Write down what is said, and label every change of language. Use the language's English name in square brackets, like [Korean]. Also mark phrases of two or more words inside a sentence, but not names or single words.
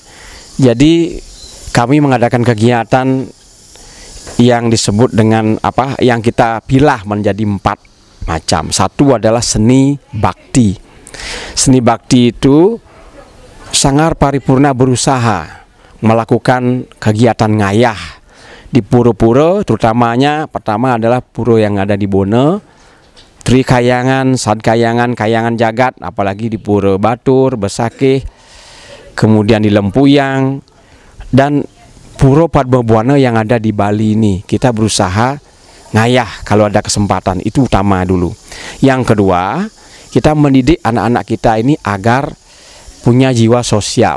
[Indonesian] Jadi kami mengadakan kegiatan yang disebut dengan yang kita pilah menjadi 4 macam. Satu adalah seni bakti. Seni bakti itu Sanggar Paripurna berusaha melakukan kegiatan ngayah di pura-pura, terutamanya pertama adalah pura yang ada di Bone, Trikayangan, Sadkayangan, Kayangan Jagat, apalagi di Pura Batur, Besakih, kemudian di Lempuyang, dan Pura Padmabuana yang ada di Bali ini. Kita berusaha ngayah kalau ada kesempatan, itu utama dulu. Yang kedua, kita mendidik anak-anak kita ini agar punya jiwa sosial.